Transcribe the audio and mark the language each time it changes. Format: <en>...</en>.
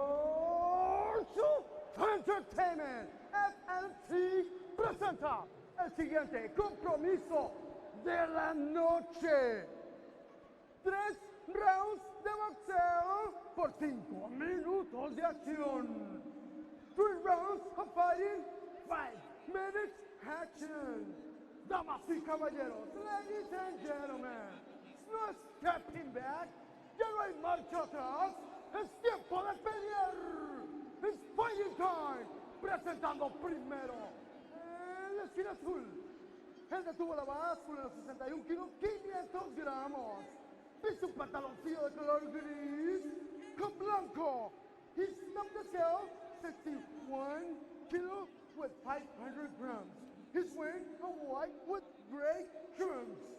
<es>Mauricio Entertainment FNT presenta el siguiente compromiso de la noche. 3 rounds de boxeo por 5 minutos de acción.</es> <en>3 rounds of fighting, 5 minutes action.</en> <es>Damas y caballeros,</es> <en>ladies and gentlemen, no stepping back.</en> <es>Ya no hay marcha atrás, es tiempo de pelear.</es> <en>It's fighting time.</en> <es>Presentando primero en la esquina azul. Él detuvo la báscula en los 61 kilos, 500 gramos. Viste un pantaloncillo de color gris con blanco.</es> <en>He stopped the scale 61 kilos with 500 grams. He's wearing a white with gray trims.</en>